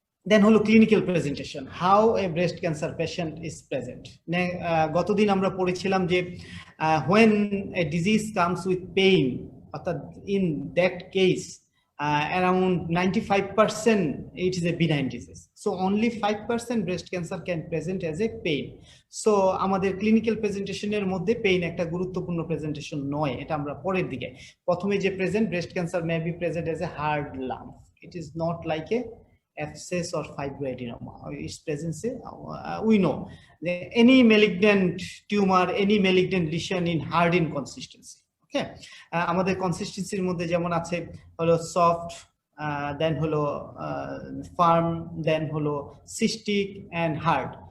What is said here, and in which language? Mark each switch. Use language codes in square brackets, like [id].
[en] Then হলো clinical presentation, how a breast cancer patient is present. [bn] গতদিন আমরা পড়েছিলাম যে [en] when a disease comes with pain, [bn] অর্থাৎ [en] in that case around 95% it is a benign disease, so only 5% breast cancer can present as a pain. [bn] So আমাদের clinical প্রেজেন্টেশনের মধ্যে pain একটা গুরুত্বপূর্ণ presentation নয়, এটা আমরা পরের দিকে। প্রথমে যে [en] Present, breast cancer may be present as a hard lump, it is not like a abscess or fibroadenoma. Its presence, we know any malignant tumor, any malignant lesion in hard in consistency. [bn] Okay, আমাদের কনসিস্টেন্সির মধ্যে যেমন আছে হলো soft, দেন হলো farm, দেন হলো cystic and hard.